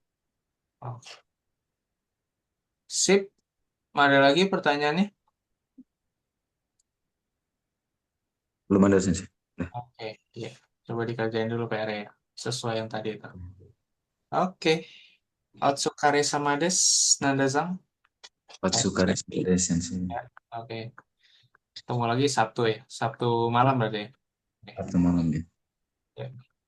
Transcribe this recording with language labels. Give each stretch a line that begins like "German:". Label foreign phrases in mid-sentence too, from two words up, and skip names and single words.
Indonesian: Oke. Sip. Ada lagi pertanyaannya? Belum ada sih. Nah, Oke, iya. Coba dikerjain dulu PR ya. Sesuai yang tadi itu. Oke.
Japanese: お疲れ様です,
Indonesian: Nanda-san.
Japanese: お疲れ先生.
Indonesian: Ya, oke. Ketemu lagi Sabtu ya. Sabtu malam berarti ya. Oke. Sabtu malam ya. Ya.